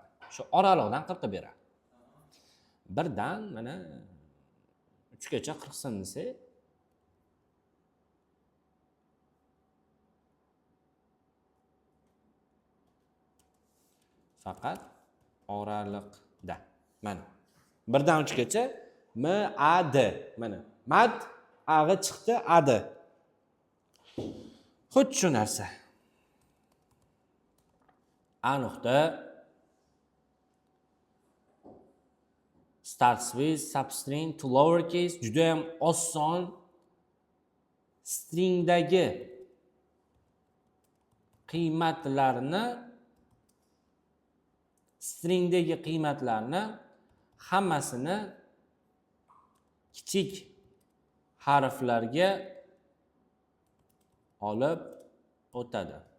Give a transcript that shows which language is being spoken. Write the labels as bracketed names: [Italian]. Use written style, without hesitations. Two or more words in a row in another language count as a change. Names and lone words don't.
[Uzbek] Shu oraliqdan qirqib beradi. 1 dan mana 3 gacha qirqsin desa, faqat oraliqda. Mana 1 dan 3 gacha MAD. Mana mad ag'i chiqdi, AD. Xuddi shu narsa. [English] Nuqta starts with substring to lowercase, [Uzbek] juda ham oson. Stringdagi qiymatlarni hammasini kichik harflarga olib o'tadi.